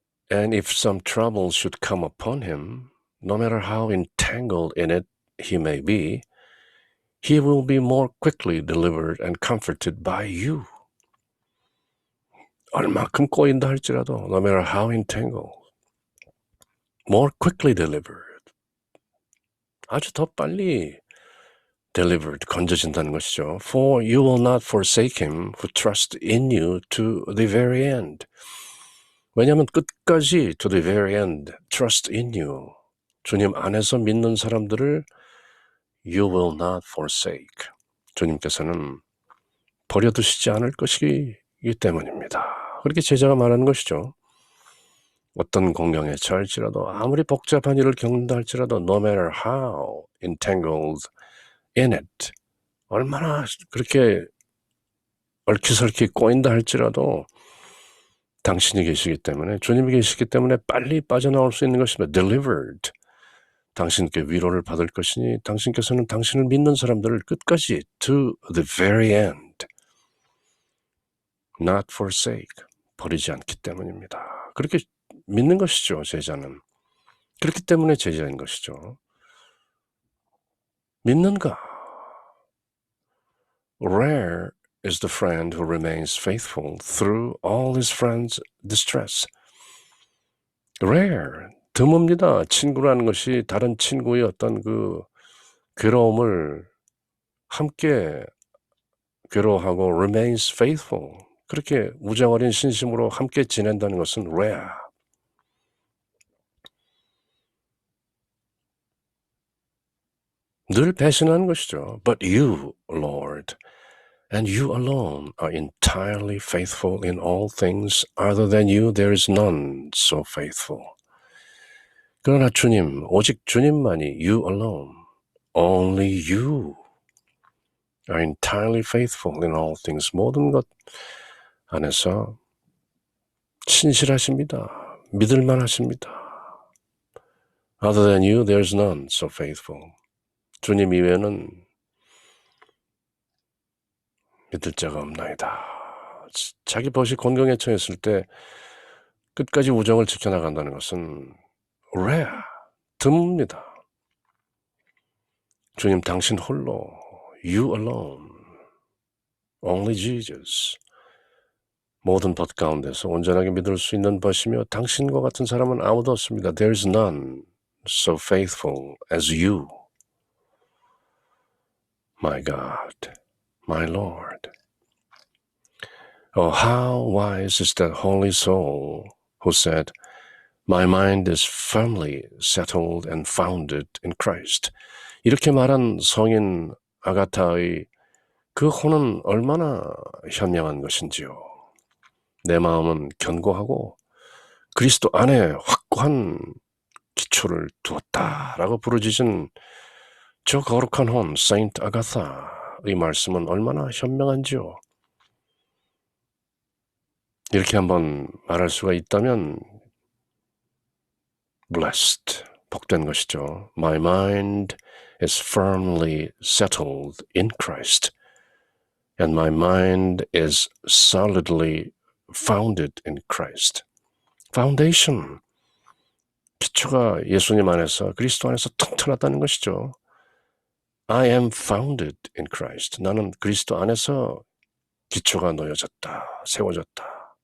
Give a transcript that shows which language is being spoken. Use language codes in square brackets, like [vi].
[en] And if some trouble should come upon him, no matter how entangled in it he may be, he will be more quickly delivered and comforted by you. [ko] 얼마큼 꼬인다 할지라도, [en] no matter how entangled, more quickly delivered. [ko] 아주 더 빨리 delivered, 건져진다는 것이죠. [en] For you will not forsake him who trusts in you to the very end. [ko] 왜냐하면 끝까지 [en] to the very end, trust in you. [ko] 주님 안에서 믿는 사람들을 [en] you will not forsake. [ko] 주님께서는 버려두시지 않을 것이기 때문입니다. 그렇게 제자가 말하는 것이죠. 어떤 공경에 처할지라도 아무리 복잡한 일을 겪는다 할지라도 [en] no matter how entangled in it [ko] 얼마나 그렇게 얽히설키 꼬인다 할지라도 당신이 계시기 때문에 주님이 계시기 때문에 빨리 빠져나올 수 있는 것입니다. [en] delivered. [ko] 당신께 위로를 받을 것이니 당신께서는 당신을 믿는 사람들을 끝까지 [en] to the very end not forsake [ko] 버리지 않기 때문입니다. 그렇게 믿는 것이죠. 제자는. 그렇기 때문에 제자인 것이죠. 믿는가? [en] Rare is the friend who remains faithful through all his friends' distress. [ko] Rare, 드뭅니다. 친구라는 것이 다른 친구의 어떤 그 괴로움을 함께 괴로워하고 [en] remains faithful. [ko] 그렇게 우정어린 신심으로 함께 지낸다는 것은 rare. 늘 배신하는 것이죠. [en] But you, Lord, and you alone are entirely faithful in all things. Other than you, there is none so faithful. [ko] 그러나 주님, 오직 주님만이 [en] you alone, only you are entirely faithful in all things. [ko] 모든 것 안에서 신실하십니다. 믿을만 하십니다. Other than you, there is none so faithful. 주님 이외에는 믿을 자가 없나이다. 자기 벗이 곤경에 처했을 때 끝까지 우정을 지켜나간다는 것은 rare, 드뭅니다. 주님 당신 홀로, [en] you alone, only Jesus. [ko] 모든 벗 가운데서 온전하게 믿을 수 있는 벗이며 당신과 같은 사람은 아무도 없습니다. [en] There is none so faithful as you. My God, my Lord. Oh, how wise is that holy soul who said, My mind is firmly settled and founded in Christ. [ko] 이렇게 말한 성인 아가타의 그 혼은 얼마나 현명한 것인지요. 내 마음은 견고하고 그리스도 안에 확고한 기초를 두었다라고 부르짖은 저 거룩한 혼, 세인트 아가타의 말씀은 얼마나 현명한지요. 이렇게 한번 말할 수가 있다면 blessed, 복된 것이죠. [en] My mind is firmly settled in Christ, and my mind is solidly founded in Christ. [ko] Foundation, 기초가 예수님 안에서, 그리스도 안에서 튼튼하다는 것이죠. [en] I am founded in Christ. [ko] 나는 그리스도 안에서 기초가 놓여졌다, 세워졌다.